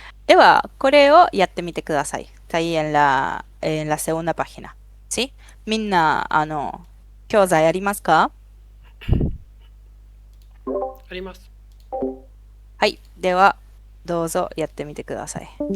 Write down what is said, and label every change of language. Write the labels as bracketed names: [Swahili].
[Japanese] では、これをやってみてください。 [Spanish] está ahí en la segunda página. ¿Sí? [Japanese] みんな、教材ありますか？あります。はい。では、どうぞやってみてください。